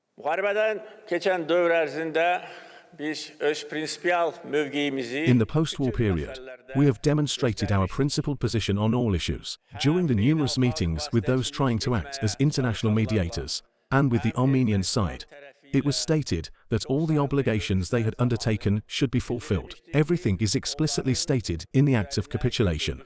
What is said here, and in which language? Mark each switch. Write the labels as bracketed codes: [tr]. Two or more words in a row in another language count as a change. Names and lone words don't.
[az] Muharebeden geçen dövr ərzində biz öz prinsipial mövqeyimizi [en] In the post-war period, we have demonstrated our principled position on all issues. During the numerous meetings with those trying to act as international mediators, and with the Armenian side, it was stated that all the obligations they had undertaken should be fulfilled. Everything is explicitly stated in the act of capitulation.